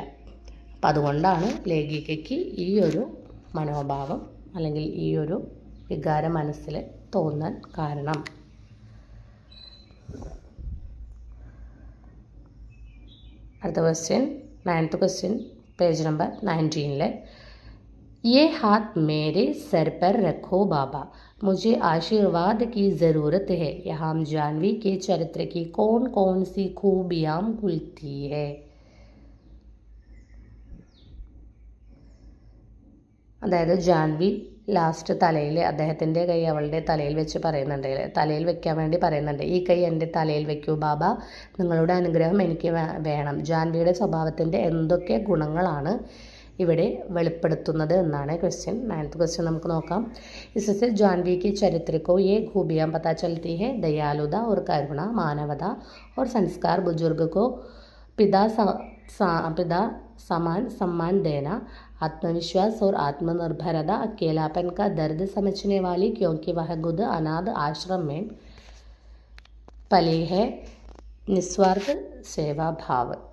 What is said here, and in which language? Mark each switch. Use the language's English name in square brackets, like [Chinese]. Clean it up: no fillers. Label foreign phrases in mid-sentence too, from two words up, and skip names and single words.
[Malayalam] അപ്പം അതുകൊണ്ടാണ് ലേഖികയ്ക്ക് ഈ ഒരു മനോഭാവം അല്ലെങ്കിൽ ഈ ഒരു വികാരം മനസ്സിൽ തോന്നാൻ കാരണം. അടുത്ത ക്വസ്റ്റ്യൻ 9th ക്വസ്റ്റ്യൻ പേജ് നമ്പർ 19 [Hindi] ये हाथ मेरे सर पर रखो बाबा, मुझे आशीर्वाद की ज़रूरत है. यहाँ जानवी के चरित्र की कौन कौन सी खूबियाँ खुलती है? [Malayalam] അതായത് ജാൻവി ലാസ്റ്റ് തലയിൽ അദ്ദേഹത്തിൻ്റെ കൈ അവളുടെ തലയിൽ വെച്ച് പറയുന്നുണ്ട്, തലയിൽ വെക്കാൻ വേണ്ടി പറയുന്നുണ്ട്. ഈ കൈ എൻ്റെ തലയിൽ വെക്കൂ ബാബ, നിങ്ങളുടെ അനുഗ്രഹം എനിക്ക് വേണം. ജാൻവിയുടെ സ്വഭാവത്തിൻ്റെ എന്തൊക്കെ ഗുണങ്ങളാണ് ഇവിടെ വെളിപ്പെടുത്തുന്നത് എന്നാണ് ക്വസ്റ്റ്യൻ. [English] 9th question [Malayalam] നമുക്ക് നോക്കാം. [Hindi] इससे जानवी के चरित्र को ये खूबियाँ पता चलती है. दयालुता और करुणा, मानवता और संस्कार, बुजुर्ग को पिता समान सम्मान देना, आत्मविश्वास और आत्मनिर्भरता, अकेलापन का दर्द समझने वाली क्योंकि वह खुद अनाथ आश्रम में पली है, निस्वार्थ सेवा भाव.